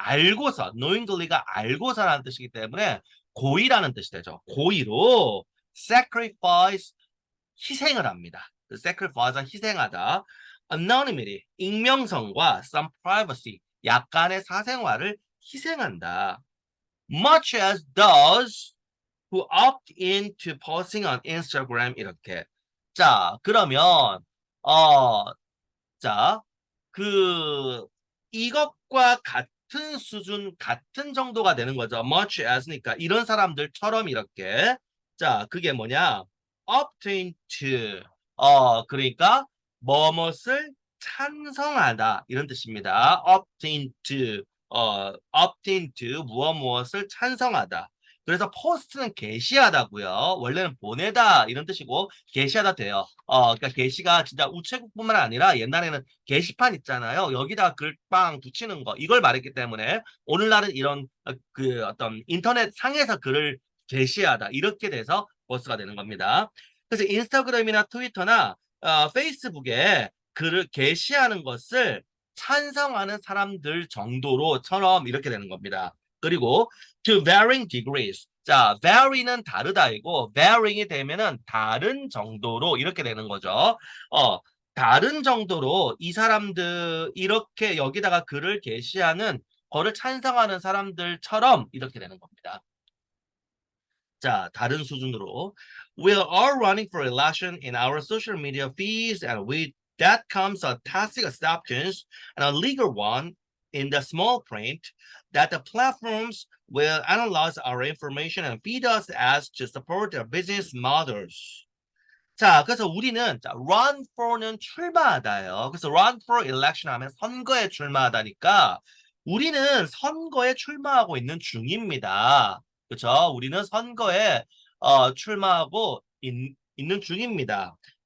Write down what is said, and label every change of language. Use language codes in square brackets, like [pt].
[ko] 알고서 knowingly가 알고서라는 뜻이기 때문에 고의라는 뜻이 되죠. 고의로 sacrifice 희생을 합니다. sacrifice는 희생하다. anonymity 익명성과 [en] some privacy [ko] 약간의 사생활을 희생한다. [en] much as does who opt into posting on Instagram [ko] 이렇게. 자, 그러면 어, 자, 그 이것과 같은 수준, 같은 정도가 되는 거죠. [en] much as [ko] 니까 이런 사람들처럼 이렇게. 자, 그게 뭐냐? [en] opt into. [ko] 그러니까 뭐뭇을 찬성하다 이런 뜻입니다. [en] opt into. opt into [ko] 무엇을 찬성하다. 그래서 포스트는 게시하다고요. 원래는 보내다 이런 뜻이고 게시하다 돼요. 그러니까 게시가 진짜 우체국뿐만 아니라 옛날에는 게시판 있잖아요. 여기다 글 빵 붙이는 거 이걸 말했기 때문에 오늘날은 이런 그 어떤 인터넷 상에서 글을 게시하다 이렇게 돼서 버스가 되는 겁니다. 그래서 인스타그램이나 트위터나 페이스북에 글을 게시하는 것을 찬성하는 사람들 정도로처럼 이렇게 되는 겁니다. [en] 그리고 to varying degrees. [ko] 자, vary는 다르다이고 varying이 되면은 다른 정도로 이렇게 되는 거죠. 다른 정도로 이 사람들 이렇게 여기다가 글을 게시하는 거를 찬성하는 사람들처럼 이렇게 되는 겁니다. 자, 다른 수준으로. [en] We are all running for election in our social media feeds, and with that comes a tacit acceptance and a legal one in the small print that the platforms will analyze our information and feed us ads to support their business models. [ko] 자, 그래서 우리는 자, [en] run for [ko] 는 출마하다예요. 그래서 [en] run for election [ko] 하면 선거에 출마하다니까 우리는 선거에 출마하고 있는 중입니다. 그렇죠? 우리는 선거에 출마하고 있는 중입니다.